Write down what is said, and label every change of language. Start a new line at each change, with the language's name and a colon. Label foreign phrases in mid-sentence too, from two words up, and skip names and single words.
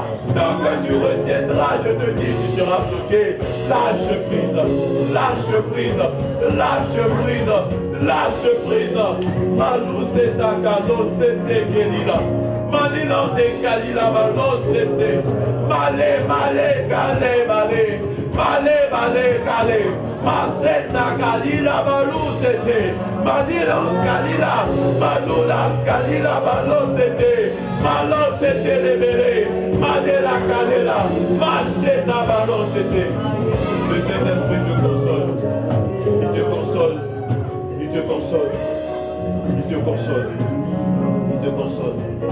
French: Tant que tu retiendras, je te dis, tu seras bloqué. Lâche prise. Lâche prise. Lâche prise. Lâche prise. Malou c'est ta caso, c'était Kelila. Manila c'est Kalila, Malou c'était. Malé, calé, malé. Malé, calé. Maseta Kalila, Malou c'était. Manila Kalila. Malou Kalila, Malou c'était. Malo c'était libéré, Madela Kadela, Macheta Malo c'était. Le Saint-Esprit te console, il te console, il te console, il te console, il te console.